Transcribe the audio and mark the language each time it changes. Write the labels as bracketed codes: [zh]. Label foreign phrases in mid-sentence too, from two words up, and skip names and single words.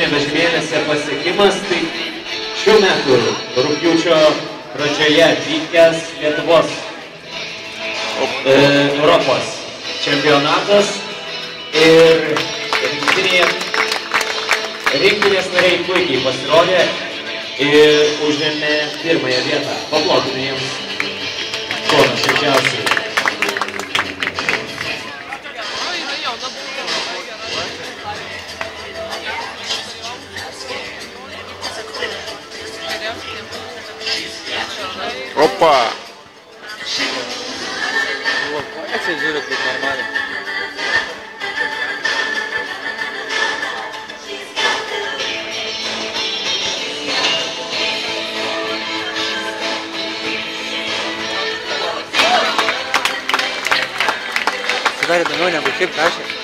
[lt] vežimėliuose pasiekimas tai šių metų rugpjūčio pradžioje vykęs Lietuvos Europos čempionatas ir rinktinės nariai puikiai pasirodė ir užėmė pirmąją vietą. Paplokime jiems kuo nuoširdžiausiai. Opa! [pt] Esse juro que é normal. [lt] Sudarė daugiau negu šiaip prašė.